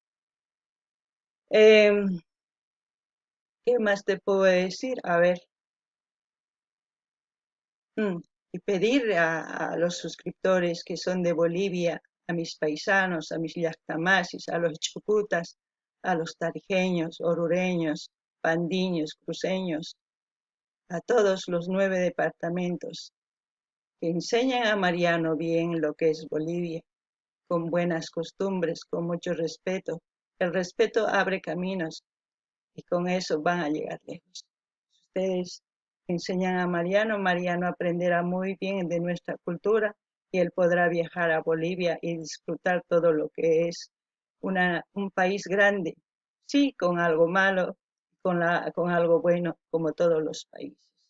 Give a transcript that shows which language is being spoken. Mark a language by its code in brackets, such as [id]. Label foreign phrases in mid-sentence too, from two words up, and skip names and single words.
[es] ¿Qué más te puedo decir? A ver, y pedir a los suscriptores que son de Bolivia, a mis paisanos, a mis yactamasis, a los chucutas, a los tarijeños, orureños, pandiños, cruceños, a todos los 9 departamentos, que enseñan a Mariano bien lo que es Bolivia, con buenas costumbres, con mucho respeto. El respeto abre caminos y con eso van a llegar lejos. Ustedes enseñan a Mariano, Mariano aprenderá muy bien de nuestra cultura y él podrá viajar a Bolivia y disfrutar todo lo que es un país grande, sí, con algo malo, con algo bueno, como todos los países.